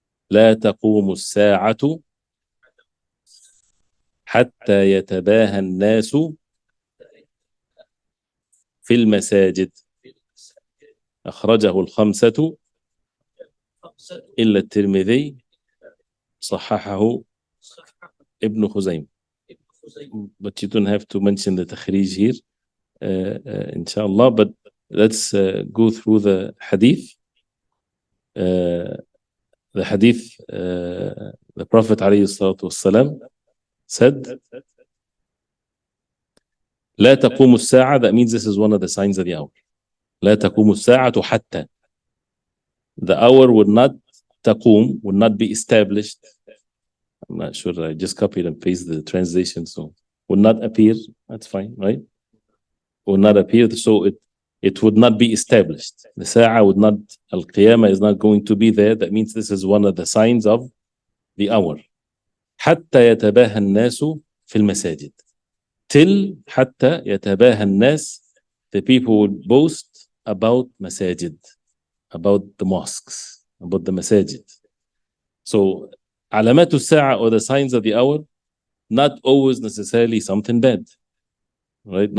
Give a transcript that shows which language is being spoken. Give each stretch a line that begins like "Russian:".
Arabic: لا تقوم الساعة حتى يتباهى الناس في المساجد. أخرجه الخمسة إلا الترمذي صححه ابن خزيمة.
English: But you don't have to mention the takhrij here, inshallah. But let's go through the hadith. The hadith, the Prophet ﷺ said,
Arabic: لا تقوم الساعة.
English: That means this is one of the signs of the hour.
Arabic: لا تقوم الساعة حتى.
English: The hour would not تقوم, would not be established. I'm not sure. I just copied and pasted the translation, so would not appear. That's fine, right? Would not appear, so it would not be established. The sa'a would not, al-qiyamah is not going to be there. That means this is one of the signs of the hour.
Arabic: حتى يتباهى الناس في المساجد.
English: Till
Arabic: حتى يتباهى الناس,
English: the people would boast about masajid, about the mosques, about the masajid. So
Arabic: علامات الساعة,
English: or the signs of the hour, not always necessarily something bad, right?